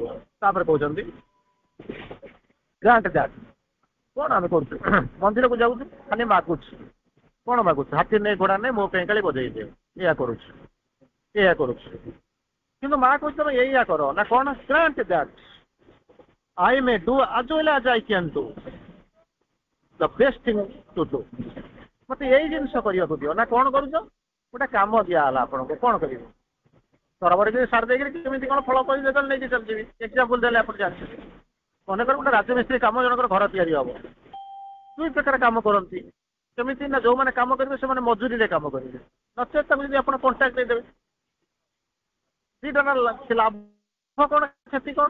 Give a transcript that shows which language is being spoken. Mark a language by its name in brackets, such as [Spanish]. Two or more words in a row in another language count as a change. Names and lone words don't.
[Odia] ତାପରେ କହୁଛନ୍ତି [English] grant that. [Odia] କଣ ଆମେ କରୁଛୁ ମନ୍ଦିରକୁ ଯାଉଛୁ ଖାଲି ମାଗୁଛୁ, କଣ ମାଗୁଛୁ ହାତୀ ନେଇ ଘୋଡା ନେଇ ମୋ ପାଇଁ କାଳି ବଜେଇ ଦିଅ, ଏଇଆ କରୁଛୁ ଏଇଆ କରୁଛୁ। କିନ୍ତୁ ମା କହୁଛି ତମେ ଏଇଆ କର ନା କଣ [English] grant that I may do as well as I can do the best thing to do। [Odia] ମତେ ଏଇ ଜିନିଷ କରିବାକୁ ଦିଅ ନା କଣ କରୁଛ, ଗୋଟେ କାମ ଦିଆହେଲା ଆପଣଙ୍କୁ କଣ କରିବେ, ତରବର ଯଦି ସାରି ଦେଇକିରି କେମିତି କଣ ଫଳ କରିଦେଲେ ନେଇକି ଚାଲିଯିବି। ଏକ୍ସାମ୍ପଲ ଦେଲେ ଆପଣ ଜାଣିଛନ୍ତି, ମନେକର ଗୋଟେ ରାଜମିସ୍ତ୍ରୀ କାମ ଜଣଙ୍କର ଘର ତିଆରି ହବ, ଦୁଇ ପ୍ରକାର କାମ କରନ୍ତି। କେମିତି ନା ଯୋଉମାନେ କାମ କରିବେ ସେମାନେ ମଜୁରୀରେ କାମ କରିବେ, ନଚେତ ତାକୁ ଯଦି ଆପଣ କଣ୍ଟ୍ରାକ୍ଟ ଦେଇଦେବେ ଦିଟା ଲାଭ କଣ କ୍ଷତି କଣ।